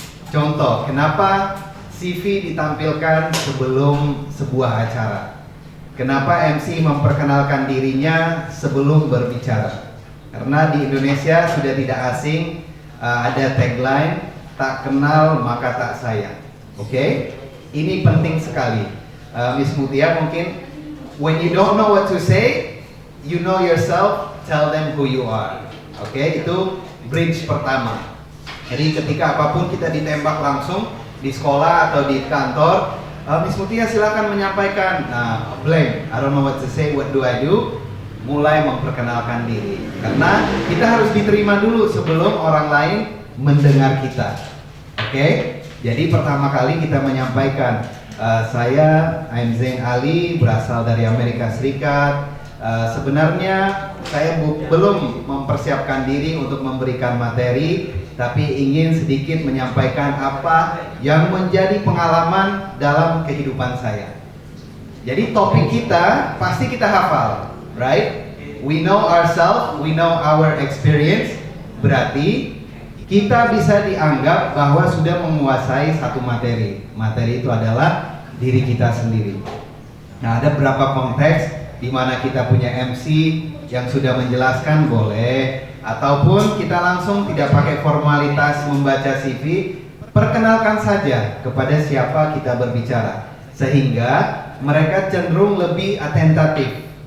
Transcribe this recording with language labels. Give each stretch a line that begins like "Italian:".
Indonesian: Contoh, kenapa CV ditampilkan sebelum sebuah acara? Kenapa MC memperkenalkan dirinya sebelum berbicara? Karena di Indonesia sudah tidak asing ada tagline, tak kenal maka tak sayang. Oke? Ini penting sekali.
English: Miss Mutia, mungkin when you don't know what to say, you know yourself, tell them who you are.
Indonesian: Oke, itu bridge pertama. Jadi ketika apapun kita ditembak langsung di sekolah atau di kantor, Miss Mutia silakan menyampaikan.
English: Nah, blank, I don't know what to say, what do I do?
Indonesian: Mulai memperkenalkan diri. Karena kita harus diterima dulu sebelum orang lain mendengar kita. Oke? Jadi pertama kali kita menyampaikan, saya I'm Zain Ali, berasal dari Amerika Serikat. Sebenarnya saya belum mempersiapkan diri untuk memberikan materi, tapi ingin sedikit menyampaikan apa yang menjadi pengalaman dalam kehidupan saya. Jadi topik kita pasti kita hafal, right?
English: We know ourselves, we know our experience.
Indonesian: Berarti kita bisa dianggap bahwa sudah menguasai satu materi. Materi itu adalah diri kita sendiri. Nah, ada beberapa konteks di mana kita punya MC yang sudah menjelaskan boleh, Ataupun kita langsung tidak pakai formalitas membaca CV, perkenalkan saja kepada siapa kita berbicara, sehingga mereka cenderung lebih atentatif.